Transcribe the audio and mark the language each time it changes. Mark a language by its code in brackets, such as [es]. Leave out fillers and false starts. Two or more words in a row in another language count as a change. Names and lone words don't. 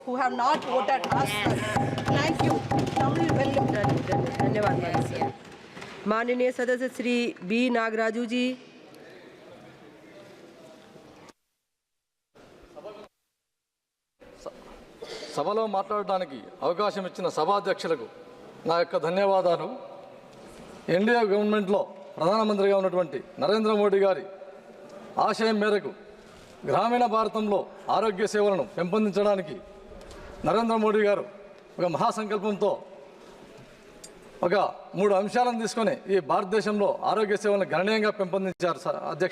[en] who have not voted us. Thank you. [hi] धन्यवाद। माननीय सदस्य श्री बी नागराजू जी। [te] సభలో మాట్లాడడానికి అవకాశం ఇచ్చిన సభాధ్యక్షులకు నా యొక్క ధన్యవాదాలు. ఎన్డీఏ గవర్నమెంట్లో ప్రధానమంత్రిగా ఉన్నటువంటి నరేంద్ర మోడీ గారి ఆశయం మేరకు గ్రామీణ భారతంలో ఆరోగ్య సేవలను పెంపొందించడానికి నరేంద్ర మోడీ గారు ఒక మహాసంకల్పంతో ఒక 3 అంశాలను తీసుకొని ఈ భారతదేశంలో ఆరోగ్య సేవలను గణనీయంగా పెంపొందించారు అధ్యక్ష.